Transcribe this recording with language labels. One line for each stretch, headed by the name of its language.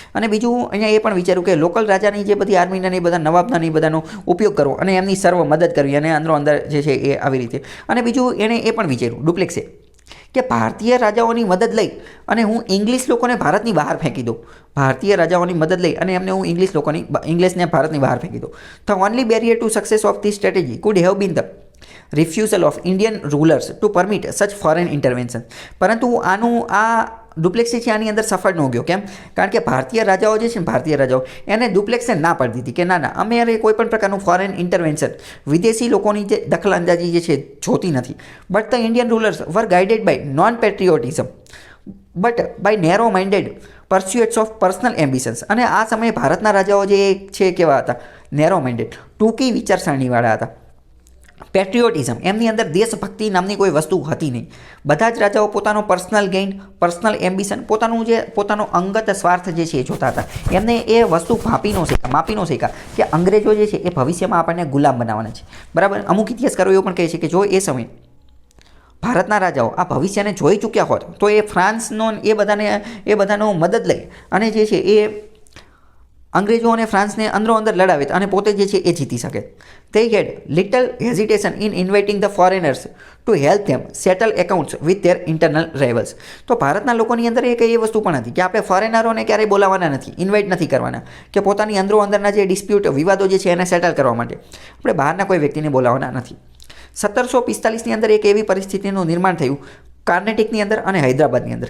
Gujarati: અને બીજું અહીંયા એ પણ વિચાર્યું કે લોકલ રાજાની જે બધી આર્મીના ને એ બધા નવાબના ને એ બધાનો ઉપયોગ કરવો અને એમની સર્વ મદદ કરવી અને અંદરો અંદર જે છે એ આવી રીતે. અને બીજું એણે એ પણ વિચાર્યું ડુપ્લેક્સે કે ભારતીય રાજાઓની મદદ લઈ અને હું ઇંગ્લિશ લોકોને ભારતની બહાર ફેંકી દઉં. ભારતીય રાજાઓની મદદ લઈ અને એમને હું ઇંગ્લિશને ભારતની બહાર ફેંકી દઉં.
English: The only barrier to success of this strategy could have been the refusal of Indian rulers to permit such foreign intervention.
Gujarati: પરંતુ આ ડુપ્લેક્સી છે આની અંદર સફળ ન ગયો. કેમ? કારણ કે ભારતીય રાજાઓ જે છે ને, ભારતીય રાજાઓ એને ડુપ્લેક્સે ના પાડી દીધી કે ના અમે કોઈ પણ પ્રકારનું ફોરેન ઇન્ટરવેન્શન, વિદેશી લોકોની જે દખલઅંદાજી જે છે જોતી નથી.
English: But the Indian rulers were guided by non patriotism but by narrow minded pursuits of personal ambitions.
Gujarati: અને આ સમયે ભારતના રાજાઓ જે છે કેવા હતા? નેરો માઇન્ડેડ, ટૂંકી વિચારસરણીવાળા હતા. પેટ્રિયોટિઝમ, એમની અંદર દેશભક્તિ નામની કોઈ વસ્તુ હતી નહીં. બધા જ રાજાઓ પોતાનો પર્સનલ ગેઇન, પર્સનલ એમ્બિશન, પોતાનો અંગત સ્વાર્થ જે છે એ જોતા હતા. એમને એ વસ્તુ માપી ન શીખા કે અંગ્રેજો જે છે એ ભવિષ્યમાં આપણને ગુલામ બનાવવાના છે. બરાબર? અમુક ઇતિહાસકારો એવું પણ કહે છે કે જો એ સમયે ભારતના રાજાઓ આ ભવિષ્યને જોઈ ચૂક્યા હોત તો એ ફ્રાન્સનો એ બધાનો મદદ લઈ અને જે છે એ અંગ્રેજો અને ફ્રાન્સને અંદરો અંદર લડાવે અને પોતે જે છે એ જીતી શકે.
English: They had little hesitation in inviting the foreigners to help them settle accounts with their internal rivals.
Gujarati: તો ભારતના લોકોની અંદર એક એ વસ્તુ પણ હતી કે આપણે ફોરેનરોને ક્યારેય બોલાવવાના નથી, ઇન્વાઇટ નથી કરવાના કે પોતાની અંદરના જે ડિસ્પ્યુટ, વિવાદો જે છે એને સેટલ કરવા માટે આપણે બહારના કોઈ વ્યક્તિને બોલાવવાના નથી. 1745ની અંદર એક એવી પરિસ્થિતિનું નિર્માણ થયું કાર્નેટિકની અંદર અને હૈદરાબાદની અંદર.